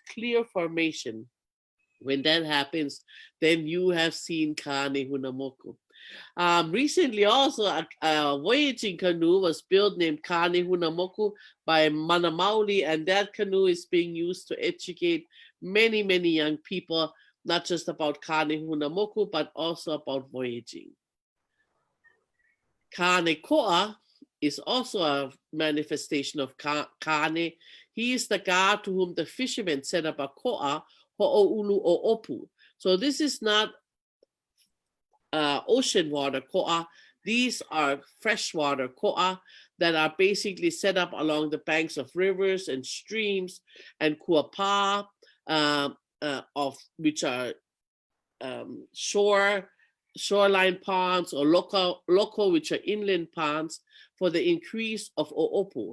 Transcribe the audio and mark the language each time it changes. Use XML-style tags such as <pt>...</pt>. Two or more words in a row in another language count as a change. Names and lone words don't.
<en>There's this clear formation When that happens, then you have seen Kāne Hunamoku. Recently, also, a voyaging canoe was built named Kāne Hunamoku by Mana Maoli, and that canoe is being used to educate many, many young people, not just about Kāne Hunamoku, but also about voyaging. Kāne Koa is also a manifestation of Kāne. He is the god to whom the fishermen set up a koa,</en> <haw>ho'oulu o opu.</haw> <en>So this is not ocean water koa. These are freshwater koa that are basically set up along the banks of rivers and streams, and kuapa, of which are shoreline ponds, or loko, which are inland ponds, for the increase of o'opu.</en>